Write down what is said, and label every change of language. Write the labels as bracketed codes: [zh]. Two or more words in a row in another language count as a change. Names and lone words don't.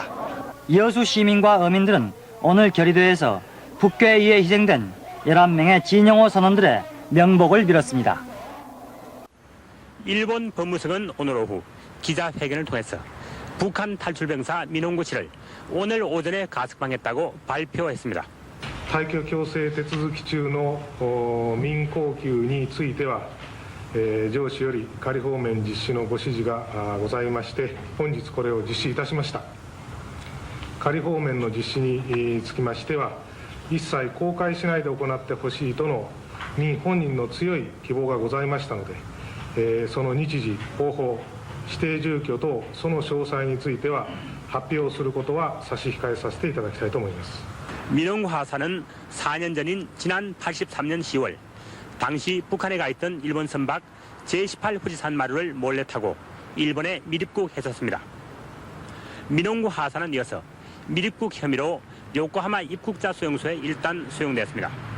[ko] 여수 시민과 어민들은 오늘 결의대회에서 북괴에 의해 희생된 11명의 진영호 선원들의 명복을 빌었습니다. 일본 법무성은 오늘 오후 기자회견을 통해서 북한 탈출병사 민홍구 씨를 오늘 오전에 가석방했다고 발표했습니다. [ja] 退去強制手続き中の民航機については、上司より仮放免実施のご指示がございまして、本日これを実施いたしました。仮放免の実施につきましては、一切公開しないで行ってほしいとの民本人の強い希望がございましたので、その日時、方法、指定住居等その詳細については発表することは差し控えさせていただきたいと思います。 [ko] 민홍구 하사는 4년 전인 지난 83년 10월 당시 북한에 가 있던 일본 선박 제18 후지산 마루를 몰래 타고 일본에 미입국했었습니다. 민홍구 하사는 이어서 미입국 혐의로 요코하마 입국자 수용소에 일단 수용됐습니다.